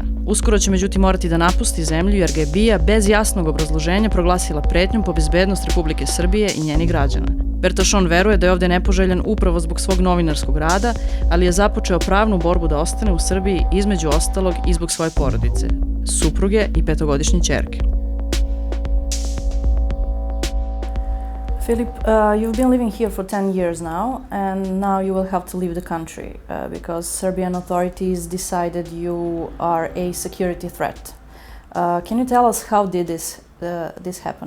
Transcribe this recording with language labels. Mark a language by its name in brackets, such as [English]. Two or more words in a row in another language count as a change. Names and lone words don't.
[Serbian] Uskoro će međutim morati da napusti zemlju jer ga je BIA bez jasnog obrazloženja proglasila pretnjom po bezbednost Republike Srbije i njenih građana. Bertašon veruje da je ovde nepoželjan upravo zbog svog novinarskog rada, ali je započeo pravnu borbu da ostane u Srbiji između ostalog i zbog svoje porodice, supruge i 5-godišnje ćerke. [English] Philip, you've been living here for 10 years now, and now you will have to leave the country because Serbian authorities decided you are a security threat. Can you tell us how did this happen?